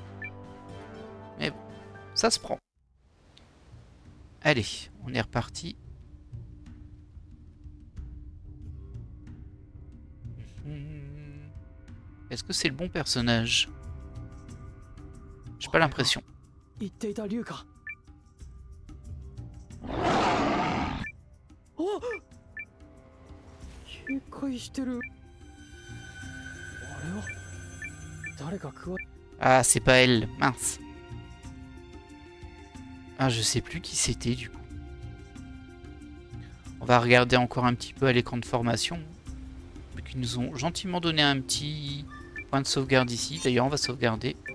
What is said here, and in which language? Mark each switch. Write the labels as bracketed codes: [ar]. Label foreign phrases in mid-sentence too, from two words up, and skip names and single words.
[fr] Mais bon, ça se prend. Allez, on est reparti. Est-ce que c'est le bon personnage? J'ai pas l'impression. [ja] 言っていた龍か。あ、警戒してる。あれは誰か加え。 [fr] Ah, c'est pas elle, mince. Ah, je sais plus qui c'était du coup. On va regarder encore un petit peu à l'écran de formation. Ils nous ont gentiment donné un petit point de sauvegarde ici. D'ailleurs, on va sauvegarder.